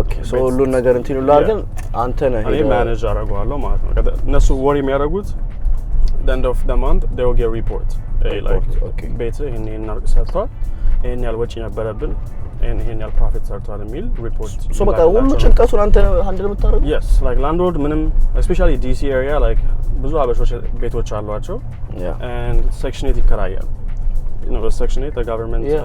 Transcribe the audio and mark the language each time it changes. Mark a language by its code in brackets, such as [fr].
[am] so ሁሉ ነገር እንትን ይላል ግን አንተ ነህ እኔ manage አደርገዋለሁ ማለት ነው። እነሱ ወሪ የሚያደርጉት [en] the end of the month they will get report like [am] ቤት ይሄን ሰርቷል ይሄን ያህል ወጪ ነበረብን ይሄን ያህል ፕሮፊት ሰርቷል የሚል ሪፖርት ሶ በቃ ሁሉ ጭንቀቱን አንተ ሃንድል የምታደርገው? [en] yes like landlord ምንም especially DC area like [am] ብዙ አበሾች ቤቶች አሏቸው [en] and section 8 [am] ይከራያል [en] you know section 8 the government